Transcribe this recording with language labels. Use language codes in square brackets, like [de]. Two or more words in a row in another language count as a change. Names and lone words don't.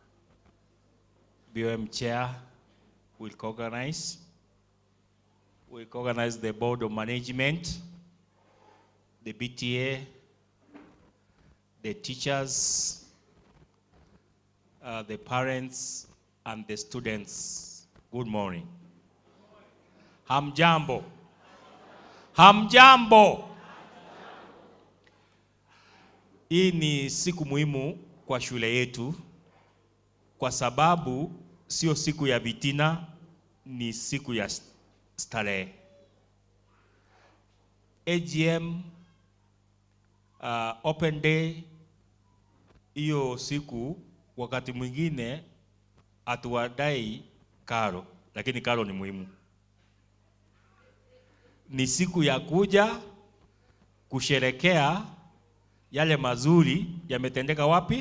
[en] BOM chair will co-organize the board of management, the BTA, the teachers, the parents, and the students. Good morning. [sw] Hamjambo. Hamjambo. Hii ni siku muhimu kwa shule yetu kwa sababu sio siku ya vitina, ni siku ya starehe. [en] AGM open day, [sw] hiyo siku wakati mwingine atuwadai karo, lakini karo ni muhimu. Ni siku ya kuja kusherekea yale mazuri yametendeka wapi?